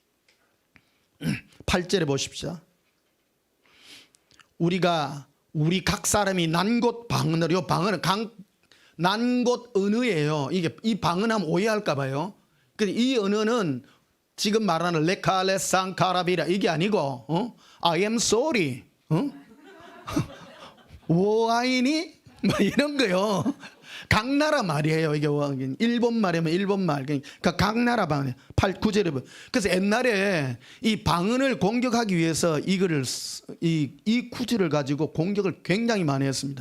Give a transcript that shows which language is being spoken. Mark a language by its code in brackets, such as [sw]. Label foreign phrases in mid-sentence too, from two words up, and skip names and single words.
[ko] 8절에 보십시오. 우리 각 사람이 난 곳 방언으로, 이 방언은 난 곳 언어예요. 이게 이 방언하면 오해할까 봐요. 근데 이 언어는 지금 말하는 레카레상카라비라 이게 아니고 [en] I am sorry, [zh] 我爱你 [ko] 뭐 이런 거요. 각 나라 말이에요. 이게 일본 말이면 일본 말, 그러니까 각 나라 방언. 8, 9절에. 그래서 옛날에 이 방언을 공격하기 위해서 이거를 이 구절을 가지고 공격을 굉장히 많이 했습니다.